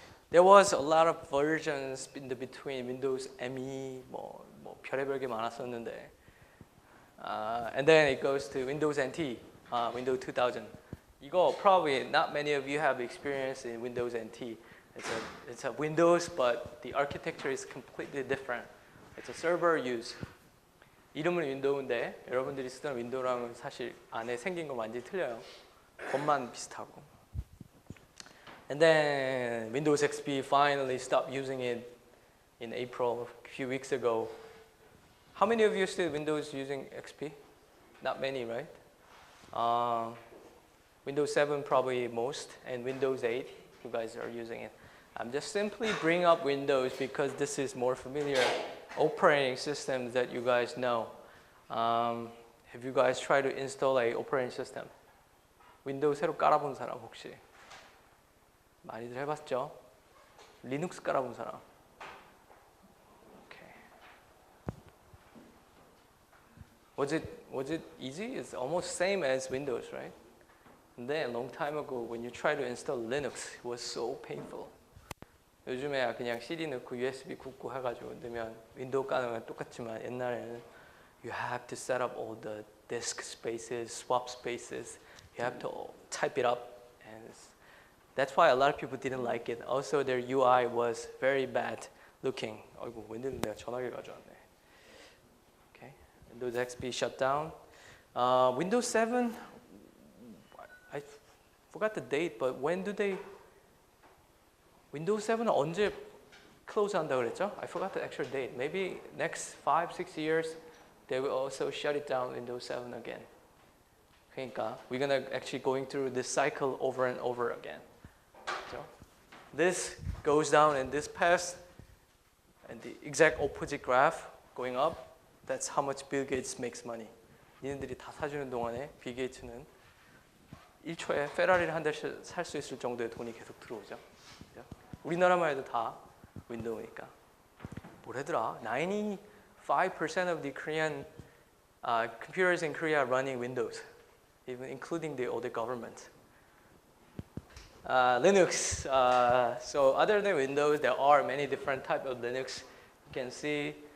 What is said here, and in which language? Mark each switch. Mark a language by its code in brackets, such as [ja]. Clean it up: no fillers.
[en] There was a lot of versions in the between Windows ME, [ko] 뭐 별의별 게 많았었는데. [en] And then it goes to Windows NT, Windows 2000. 이거 probably not many of you have experience in Windows NT. It's a Windows, but the architecture is completely different. It's a server use. [ko] 이름은 윈도우인데 여러분들이 쓰던 윈도우랑은 사실 안에 생긴 거 완전히 틀려요. 겉만 비슷하고. [en] And then Windows XP finally stopped using it in April a few weeks ago. How many of you still Windows using XP? Not many, right? Windows 7 probably most, and Windows 8, you guys are using it. I'm just simply bring up Windows because this is more familiar operating systems that you guys know. Have you guys tried to install a operating system? [ko] 윈도우 새로 깔아본 사람 혹시? 많이들 해봤죠? 리눅스 깔아본 사람? Okay. [en] Was it easy? It's almost same as Windows, right? And then a long time ago, when you try to install Linux, it was so painful. [ko] 요즘에 그냥 CD 넣고 USB 굽고 해가지고 넣으면 윈도우 까는 건 똑같지만 옛날에는 [en] you have to set up all the disk spaces, swap spaces. You have to type it up, and That's why a lot of people didn't like it. Also, their UI was very bad looking. [ko] 아이고, 웬일로 내가 전화기 가져왔네. [en] Okay, Windows XP shut down. Windows 7, I forgot the date, but when do they? [ko] Windows 7은 언제 close 한다 그랬죠? [en] I forgot the actual date. Maybe next 5-6 years, they will also shut it down. Windows 7 again. 그러니까 we're gonna actually going through this cycle over and over again. So this goes down and this path, and the exact opposite graph going up. That's how much Bill Gates makes money. [ko] 니네들이 다 사주는 동안에 빌 게이츠는 1초에 페라리를 한 대씩 살 수 있을 정도의 돈이 계속 들어오죠. 우리나라만 해도 다 윈도우니까. 뭐래더라? [en] 95% of the Korean computers in Korea are running Windows, even including the older government. Linux. So other than Windows, there are many different types of Linux. You can see.